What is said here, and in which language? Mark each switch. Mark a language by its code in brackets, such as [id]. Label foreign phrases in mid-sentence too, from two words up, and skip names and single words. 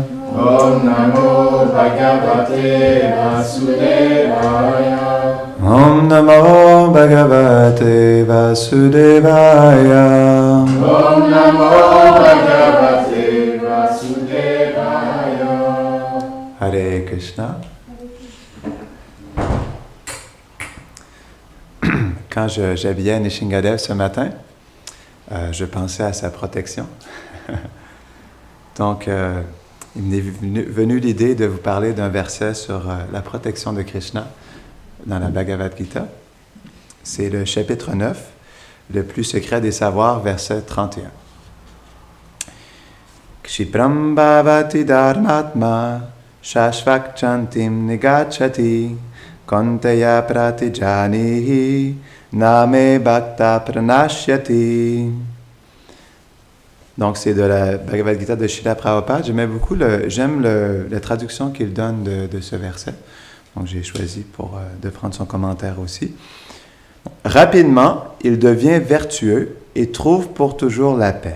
[sa] ॐ नमो भगवते वासुदेवाय. ॐ नमो भगवते वासुदेवाय. ॐ नमो भगवते वासुदेवाय. Hare Krishna. [fr] Quand j'habillais Nishingadev ce matin, je pensais à sa protection. Donc, il m'est venu l'idée de vous parler d'un verset sur la protection de Krishna dans la Bhagavad Gita. C'est le chapitre 9, le plus secret des savoirs, verset 31. [sa] क्षिप्रम् भवति धर्मात्मा शश्वक्चान्तिम् निगच्छति कोन्तेय प्रतिजानिहि नमे भक्त प्रणश्यति. [fr] Donc, c'est de la Bhagavad Gita de Srila Prabhupada. J'aime la traduction qu'il donne de ce verset. Donc, j'ai choisi de prendre son commentaire aussi. Rapidement, il devient vertueux et trouve pour toujours la paix.